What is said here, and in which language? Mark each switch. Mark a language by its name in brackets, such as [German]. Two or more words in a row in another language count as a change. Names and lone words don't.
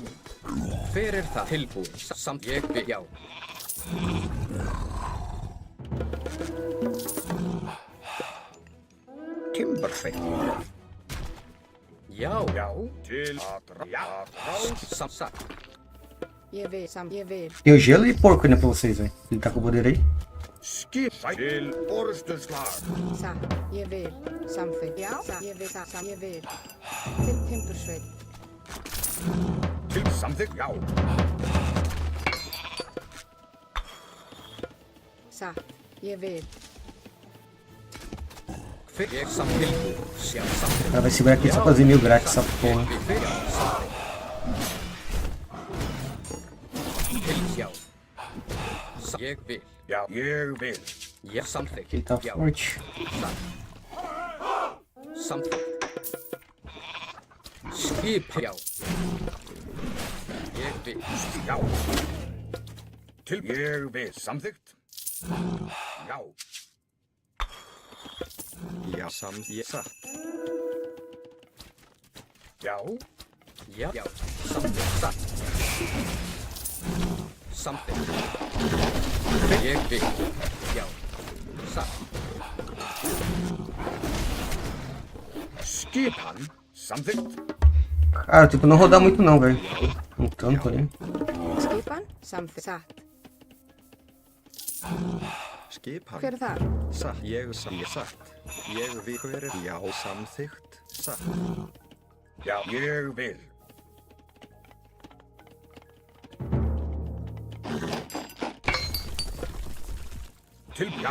[Icelandic] Hver er það? Tilbúin. Samt ég vil. Já. Timbursveit. Já. Já, til atrás. Samt. Ég vil. [Portuguese] Deu gelo e porco, né, pra vocês, velho. Ele tá com o poder aí. [Icelandic] Skip til orustuslag. Satt. Ég vil. Samþykkt. Já. Satt. Ég vil. Satt. Ég vil. Til timbursveit. Til samþykkt, já. Satt. Ég vil. Hver ég samt tilbúin. Já, samt. [Portuguese] Ela vai segurar aqui só fazer 1000 grátis, essa porra. [Icelandic] Já. Ég vil. Já, ég vil. Já, samþykkt. [Portuguese] Ele tá [Icelandic] Já. [Portuguese] forte. [Icelandic] Samþykkt. Skip. Já. Ég vil. Já. Til ég vil. Samþykkt. Já. Já, ég satt. Já. Já. Já. Samþykkt. Satt. Samþykkt. Ég vil. Já. Satt. Skipan. Samþykkt. [Portuguese] Cara, tipo, não rodar muito não, velho. Um tanto ali. [Icelandic] Skipan. Samþykkt. Satt. Skipan. Hver er það? Satt. Ég satt. Ég vil. Hver er? Já, samþykkt. Satt. Já, ég vil. Til já.